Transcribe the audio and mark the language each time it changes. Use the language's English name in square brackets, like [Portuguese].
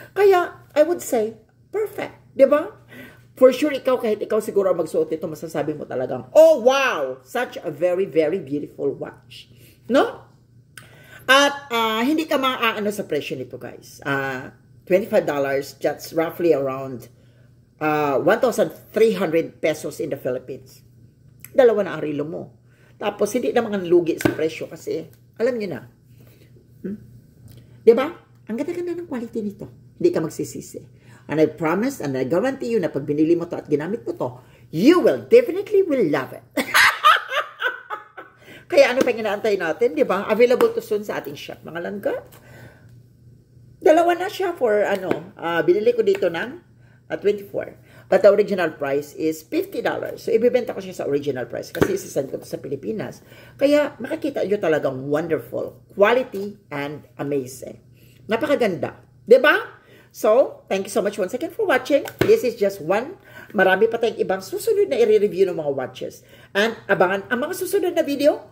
[Filipino] Kaya, [English] I would say, perfect. [Filipino] Diba? [English] For sure, [Filipino] ikaw, kahit ikaw siguro magsuot ito, masasabi mo talagang, oh, wow! [English] Such a very, very beautiful watch. No? [Filipino] At hindi ka maaano sa presyo nito, [English] guys. $25, that's roughly around 1,300 pesos in the Philippines. [Filipino] Dalawa na ang relo mo. Tapos, hindi naman ang lugi sa presyo kasi, alam nyo na. Diba? Ang ganda-ganda ng quality nito. Hindi ka magsisisi. [English] And I promise and I guarantee you [Filipino] na pag binili mo to [English] at ginamit mo to, you will definitely will love it. [Filipino] Kaya ano pa inaantay natin, di ba? Available to soon sa ating shop, mga langga. Dalawa na siya for, binili ko dito ng 24. [English] But the original price is $50. [Filipino] So, ibibenta ko siya sa original price kasi isasend ko to sa Pilipinas. Kaya, makikita nyo talagang wonderful. [English] Quality and amazing. [Filipino] Napakaganda. Diba? [English] So, thank you so much once again for watching. This is just one. [Filipino] Marami pa tayong ibang susunod na i-review ng mga watches. And abangan ang mga susunod na video.